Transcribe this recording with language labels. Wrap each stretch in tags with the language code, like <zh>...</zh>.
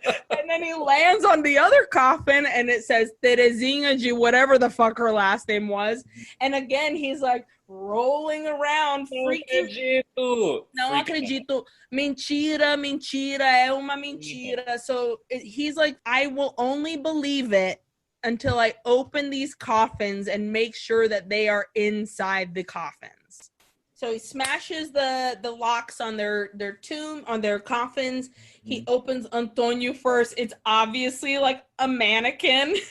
<en>And then he lands on the other coffin, and it says Terezinha de whatever the fuck her last name was. And again, he's like rolling around, freaking.</en> <pt>Não acredito. Mentira, mentira, é uma mentira.</pt> <en>So he's like, I will only believe it until I open these coffins and make sure that they are inside the coffins. So he smashes the locks on their tomb, on their coffins. He opens Antonio first. It's obviously like a mannequin.</en>